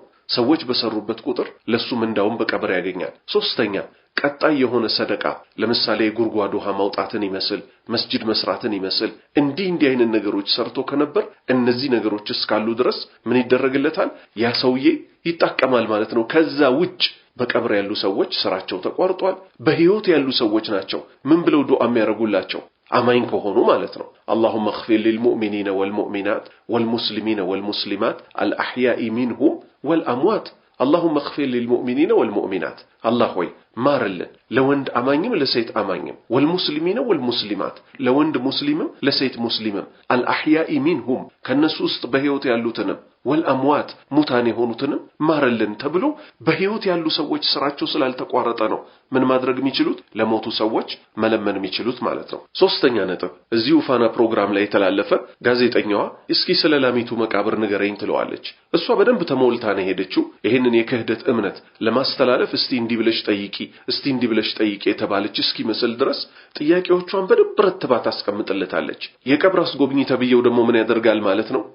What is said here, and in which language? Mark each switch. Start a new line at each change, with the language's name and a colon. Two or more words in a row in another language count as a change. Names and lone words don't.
Amharic: ሰዎች በሰሩበት ቁጥር ለሱም እንዳውም በቀብር ያገኛል። ሶስተኛ ቀጣይ የሆነ ሰደቃ ለምሳሌ ጉርጓድ ውሃ ማውጣትን ይመስል መስጂድ መስራትን ይመስል እንዲህ አይነት ነገሮች ሰርቶ ከነበር እነዚህ ነገሮች እስካሉ ድረስ ምን ይደረግለታል? ያ ሰውዬ ይጣቀማል ማለት ነው። ከዛ ውጭ በቀብር ያሉ ሰዎች ስራቸው ተቋርጧል። በህይወት ያሉ ሰዎች ናቸው ምን ብለው ዱዓ የሚያደርጉላቸው? አማኝ ከሆኑ ማለት ነው።
Arabic: اللهم اغفر للمؤمنين والمؤمنات والمسلمين والمسلمات الأحياء منهم والأموات اللهم اغفر للمؤمنين والمؤمنات الله
Amharic: ሆይ ማርልን ለወንድ አማኝም ለሴት አማኝም
Arabic: والمسلمين والمسلمات
Amharic: ለወንድ ሙስሊምም ለሴት ሙስሊምም
Arabic: الأحياء منهم
Amharic: ከነሱ ውስጥ በህይወት ያሉትንም والأموات ሙታን የሆኑትንም ማርልን ተብሎ በህይወት ያሉ ሰዎች ስራቸው ስላልተቋረጠ ነው ምን ማድረግ የሚችሉት? ለሞቱ ሰዎች መለመን የሚችሉት ማለት ነው። ሶስተኛ ነጥብ እዚሁ ፋና ፕሮግራም ላይ የተላለፈ ጋዜጠኛዋ እስኪ ስለ ላሚቱ መቃብር ንገረኝ ትለዋለች። እሷ በደንብ ተሞልታ ነው ሄደችው። ይሄንን የክህደት እምነት ለማስተላለፍ እስቲ እንዲህ ብለሽ ጠይቂ፣ እስቲ እንዲህ ብለሽ ጠይቂ የተባለች እስኪ መስል ድረስ ጥያቄዎቿን በደንብ ረትባ ታስቀምጥለታለች። የቀብር አስጎብኚ ተብየው ደግሞ ምን ያደርጋል ማለት ነው?